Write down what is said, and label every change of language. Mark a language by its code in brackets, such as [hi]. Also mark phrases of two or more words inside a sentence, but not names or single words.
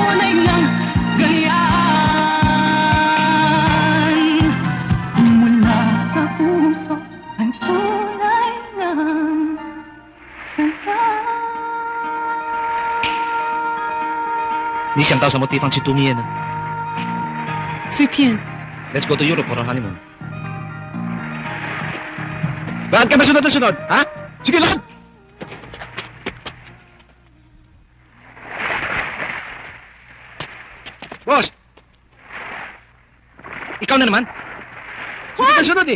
[tl] tunay ng gayaan. Mula sa puso ay tunay ng gayaan. [zh] 你想到什么地方去度蜜月呢？随便。 [en] Let's go to Europe for our honeymoon. [tl] Bakit ka ba sunod na sunod, ha? Sige, lakad! Boss! Ikaw na naman? Sunod na sunod eh!